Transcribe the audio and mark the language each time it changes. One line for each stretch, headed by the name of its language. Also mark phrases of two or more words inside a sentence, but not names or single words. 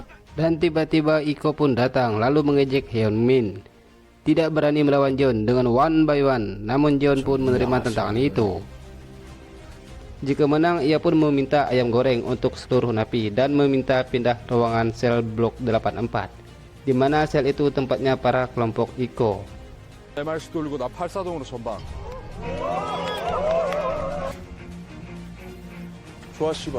Indonesian: Dan tiba-tiba Iko pun datang lalu mengejek Hyun Min. Tidak berani melawan Jeon dengan
English: one by one,
Indonesian: namun Jeon pun menerima tantangan itu. Jika menang, ia pun meminta ayam goreng untuk seluruh napi dan meminta pindah ruangan sel blok 84, di mana sel itu tempatnya para kelompok Iko.
Korean: MRC 돌리고 나 8사동으로 전방. 좋아 씨발.